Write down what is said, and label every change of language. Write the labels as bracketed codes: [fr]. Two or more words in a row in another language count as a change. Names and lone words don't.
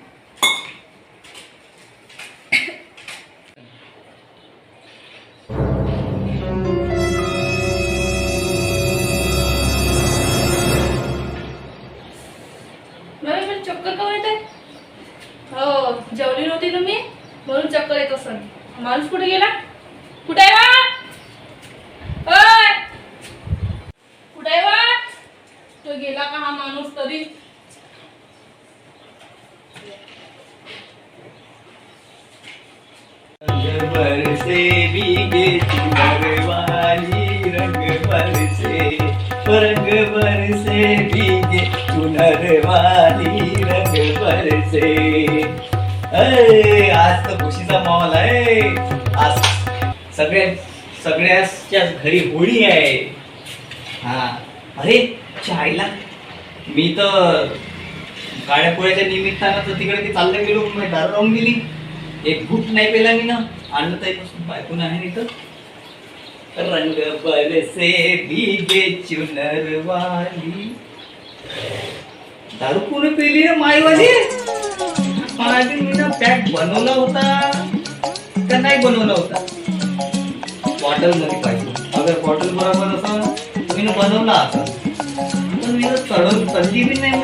[mr] चक्कर का येत आहे. हो जेवली नव्हती ना मी म्हणून चक्कर येत असन. माणूस कुठे गेला. कुठे आहे वा. कुठे आहे वा. तो गेला का हा माणूस तरी. [hi] रंग बरसे भीगे चुनरवाली. रंग बरसे भीगे चुनरवाली. रंग बरसे. [mr] आज तर खुशीचा माहोल आहे. आज सगळ्याच्या घरी होळी आहे. हा अरे चायला मी तर काळ्या पोळ्याच्या निमित्तानं तर तिकडे ते चाललं गेलो. दारू राहून गेली. एक घुट नाही पेला मी ना. आणलं त्यापासून बायकून आहे इथं. [hi] रंग बरसे भीगे चुनरवाली. [mr] दारू कोणी पेली रे मायवाली. मी ना पॅक बनवला होता का नाही बनवला होता. बॉटल मध्ये पाहिजे. अगर बॉटल बरोबर असं मी बनवला असा. पण मी चढली बी नाही.